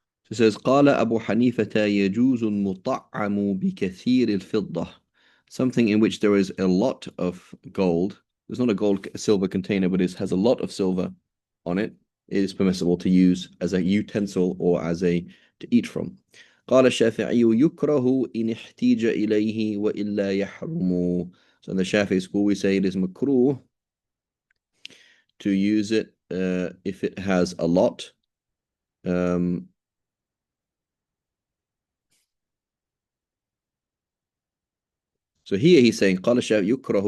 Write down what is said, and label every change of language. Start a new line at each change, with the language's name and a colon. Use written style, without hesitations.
English: It says,
Arabic: قال أبو حنيفة يجوز المطعم بكثير الفضة.
English: Something in which there is a lot of gold. There's not a silver container, but it has a lot of silver on it. It is permissible to use as a utensil or to eat from.
Arabic: قال الشافعي يكره إن احتيج إليه وإلا يحرم.
English: So in the Shafi'i school, we say it is makruh to use it if it has a lot. So here he's saying
Arabic: قال الشافعي يكره.